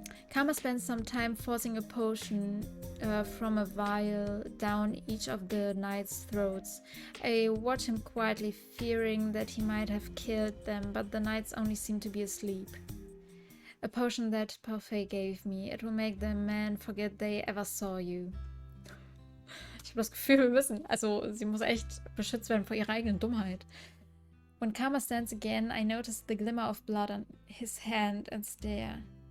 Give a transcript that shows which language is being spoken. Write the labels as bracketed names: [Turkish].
[English] Karma spends some time forcing a potion from a vial down each of the knight's throats. I watch him quietly, fearing that he might have killed them, but the knights only seem to be asleep. A potion that Parfait gave me. It will make the man forget they ever saw you. [German] Ich habe das Gefühl, wir müssen... Also, sie muss echt beschützt werden vor ihrer eigenen Dummheit. [English] When Karma stands again, I notice the glimmer of blood on his hand and stare.